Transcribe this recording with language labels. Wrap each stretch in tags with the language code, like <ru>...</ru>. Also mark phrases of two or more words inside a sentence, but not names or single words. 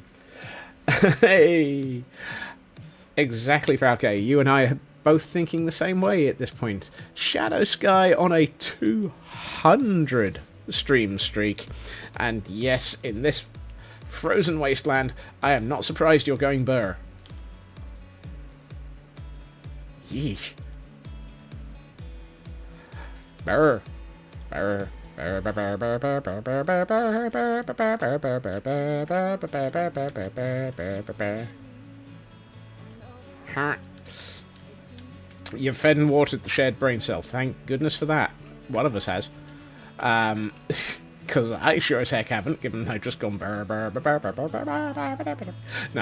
<en>Hey, exactly, Frauke. You and I are both thinking the same way at this point. Shadow Sky on a 200 stream streak, and yes, in this frozen wasteland, I am not surprised you're going burr. Yeesh. Burr. Burr. You've fed and watered the shared brain cell. Thank goodness for that. One of us has. Because I sure as heck haven't, given I've just gone burr, burr, burr, burr, burr, burr, burr, burr, burr, burr.</en>